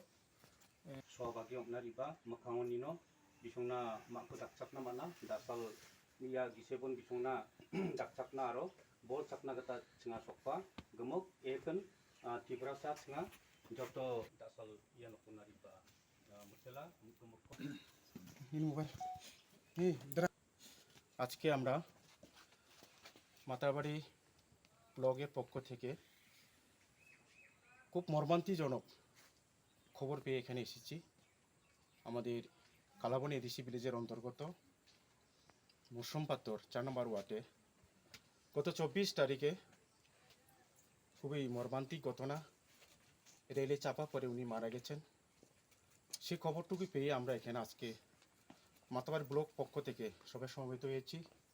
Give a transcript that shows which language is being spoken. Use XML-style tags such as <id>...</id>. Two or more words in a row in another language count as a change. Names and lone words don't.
<grt>सहभागी हमनारिबा मोखाङावनिनो बिसंना माखौ दाकचाकना माना दासाल मिया गिसेबन बिसंना दाकचाकना आरो बल चाकना गता चिङा सकपा गमक एकन तिब्रासा चिङा जत दासाल इया नकुनारिबा मुसेला मुखमुख</grt> <bn>আজকে আমরা মাতারবাড়ি ব্লগের পক্ষ থেকে খুব মর্মান্তিজনক খবর পেয়ে এখানে এসেছি আমাদের কালাবনি</bn> <en>ADC village</en> <bn>অন্তর্গত মুসম্পাত্তর 4 নম্বর ওয়ার্ডে গত 24 তারিখে খুবই মর্মান্তিক ঘটনা রেলে চাপা পড়ে উনি মারা গেছেন সেই খবরটুকু পেয়ে আমরা এখানে আজকে মাতারবাড়ি ব্লক পক্ষ থেকে সবাই সমবেত হয়েছি</bn>